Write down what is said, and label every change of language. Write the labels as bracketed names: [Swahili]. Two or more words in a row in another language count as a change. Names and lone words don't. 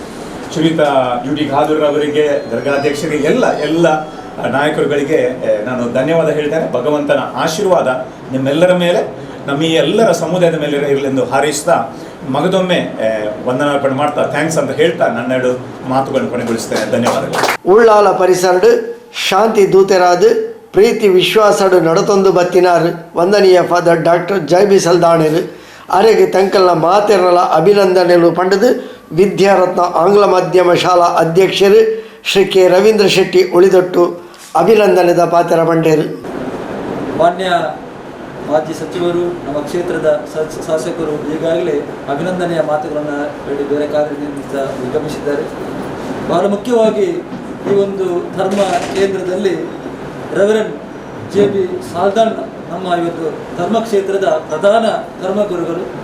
[Kannada] ಶ್ರೀಯುತ UD ಖಾದರ್ ಅವರಿಗೆ, ದರ್ಗಾಧ್ಯಕ್ಷರಿಗೆ, ಎಲ್ಲ ನಾಯಕರುಗಳಿಗೆ ನಾನು ಧನ್ಯವಾದ ಹೇಳ್ತೇನೆ. ಭಗವಂತನ ಆಶೀರ್ವಾದ ನಿಮ್ಮೆಲ್ಲರ ಮೇಲೆ, ನಮ್ಮ ಈ ಎಲ್ಲರ ಸಮುದಾಯದ ಮೇಲೆ ಇರಲೆಂದು ಹಾರೈಸ್ತಾ ಮಗದೊಮ್ಮೆ ವಂದನಾರ್ಪಣೆ ಮಾಡ್ತಾ ಥ್ಯಾಂಕ್ಸ್ ಅಂತ ಹೇಳ್ತಾ ನನ್ನೆರಡು ಮಾತುಗಳನ್ನು ಕೊನೆಗೊಳಿಸ್ತೇನೆ. ಧನ್ಯವಾದಗಳು. [Tulu] ಉಳ್ಳಾಲ ಪರಿಸರಡು ಶಾಂತಿ ದೂತೆರಾದು ಪ್ರೀತಿ ವಿಶ್ವಾಸಡು ನಡತೊಂದು ಬತ್ತಿನಾರು ವಂದನೀಯ ಫಾದರ್ ಡಾಕ್ಟರ್ JB ಸಲ್ದಾಣರು ಅರೆಗೆ ತಂಕಲ್ನ ಮಾತೆರಲ ಅಭಿನಂದನೆಗಳು ಪಂಡದು ವಿದ್ಯಾರತ್ನ ಆಂಗ್ಲ ಮಾಧ್ಯಮ ಶಾಲಾ ಅಧ್ಯಕ್ಷರು ಶ್ರೀ K. ರವೀಂದ್ರ ಶೆಟ್ಟಿ ಉಳಿದೊಟ್ಟು ಅಭಿನಂದನೆದ ಪಾತ್ರ ಬಂಡೇರು. [Kannada] ಮಾನ್ಯ ಮಾಜಿ ಸಚಿವರು, ನಮ್ಮ ಕ್ಷೇತ್ರದ ಶಾಸಕರು ಈಗಾಗಲೇ ಅಭಿನಂದನೆಯ ಮಾತುಗಳನ್ನು ಹೇಳಿ ಬೇರೆ ಕಾರ್ಯನಿಮಿತ್ತ ನಿರ್ಗಮಿಸಿದ್ದಾರೆ. ಬಹಳ ಮುಖ್ಯವಾಗಿ ಈ ಒಂದು ಧರ್ಮ ಕೇಂದ್ರದಲ್ಲಿ ರೆವರೆಂಡ್ JB ಸಾಲ್ದಾನ್ ನಮ್ಮ ಇವತ್ತು ಧರ್ಮ ಕ್ಷೇತ್ರದ ಪ್ರಧಾನ ಧರ್ಮಗುರುಗಳು.